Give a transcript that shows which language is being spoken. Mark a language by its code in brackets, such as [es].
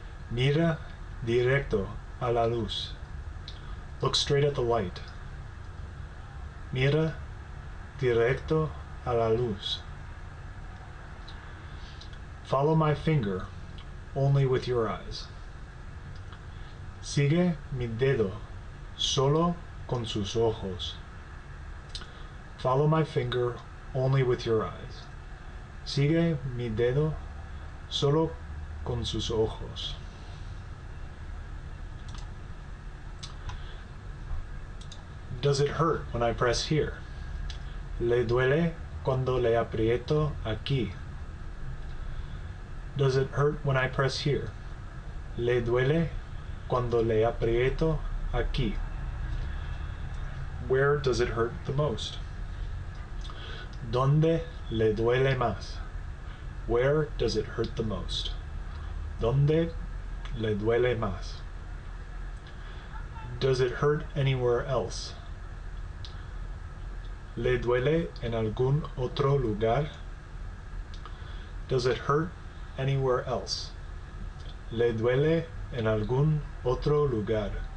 [es] Mira directo a la luz. Look straight at the light. Mira directo a la luz. [en] Follow my finger only with your eyes. [es] Sigue mi dedo solo con sus ojos. [en] Follow my finger only with your eyes. [es] Sigue mi dedo solo con sus ojos. [en] Does it hurt when I press here? [es] ¿Le duele cuando le aprieto aquí? [en] Does it hurt when I press here? [es] ¿Le duele cuando le aprieto aquí? [en] Where does it hurt the most? ¿Dónde le duele más? Where does it hurt the most? ¿Dónde le duele más? Does it hurt anywhere else? [es] ¿Le duele en algún otro lugar? [en] Does it hurt anywhere else? [es] ¿Le duele en algún otro lugar?